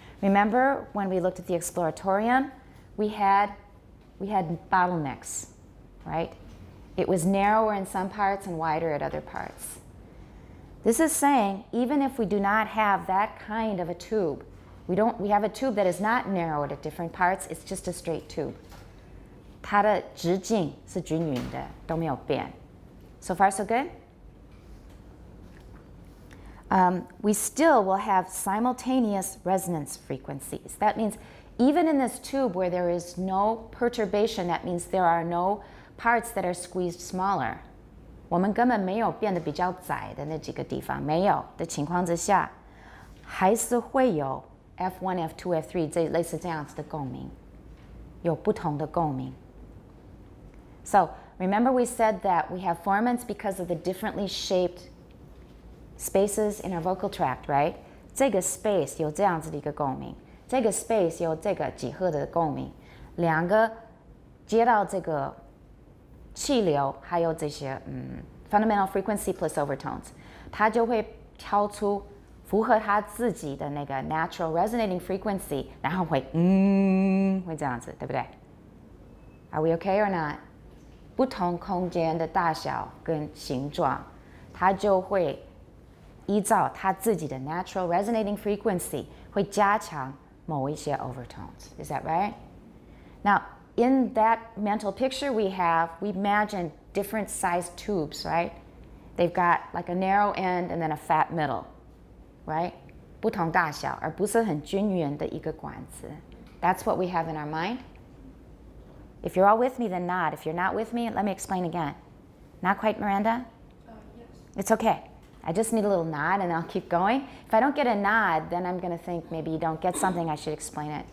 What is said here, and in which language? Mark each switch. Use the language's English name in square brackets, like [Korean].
[English] Remember when we looked at the exploratorium, we had bottlenecks, right? It was narrower in some parts and wider at other parts. This is saying even if we do not have that kind of a tube, we have a tube that is not narrowed at different parts, it's just a straight tube. [Chinese] 它的直径是均匀的，都没有变. [English] So far so good? We still will have simultaneous resonance frequencies. That means even in this tube where there is no perturbation, that means there are no parts that are squeezed smaller. [Chinese] 我们根本没有变得比较窄的那几个地方，没有的情况之下，还是会有 F1, F2, F3 类似这样子的共鸣，有不同的共鸣。 [English] So remember we said that we have formants because of the differently shaped spaces in our vocal tract, right? [Chinese] 这个 space 有这样子的一个共鸣，这个 space 有这个几何的共鸣，两个接到这个气流，还有这些 [English] fundamental frequency plus overtones， [Chinese] 它就会挑出符合它自己的那个 natural resonating frequency， 然后会这样子，对不对？ [English] Are we okay or not？ [Chinese] 不同空间的大小跟形状，它就会依照它自己的 natural resonating frequency 会加强某一些 overtones. [English] Is that right? Now, in that mental picture we imagine different sized tubes, right? They've got like a narrow end and then a fat middle, right? [Chinese] 不同大小，而不是很均匀的一个管子。 [English] That's what we have in our mind. If you're all with me, then nod. If you're not with me, let me explain again. Not quite, Miranda? Yes. It's okay. I just need a little nod and I'll keep going. If I don't get a nod, then I'm going to think maybe you don't get something, I should explain it.